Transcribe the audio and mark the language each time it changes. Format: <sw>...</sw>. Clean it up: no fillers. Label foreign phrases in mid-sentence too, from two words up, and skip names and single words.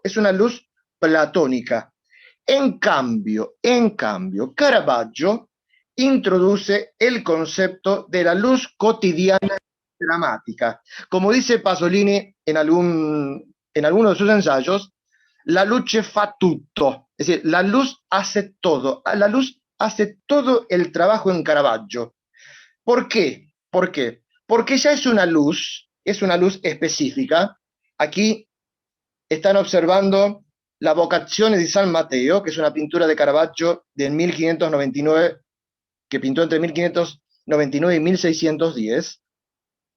<es>Es una luz platónica. En cambio, Caravaggio introduce el concepto de la luz cotidiana dramática. Como dice Pasolini en alguno de sus ensayos,</es> <it>la luce fa tutto.</it> <es>Es decir, la luz hace todo. La luz hace todo el trabajo en Caravaggio. ¿Por qué? Porque ya es una luz específica. Aquí están observando la Vocazione di San Matteo, que es una pintura de Caravaggio de 1599, que pintó entre 1599 y 1610.</es>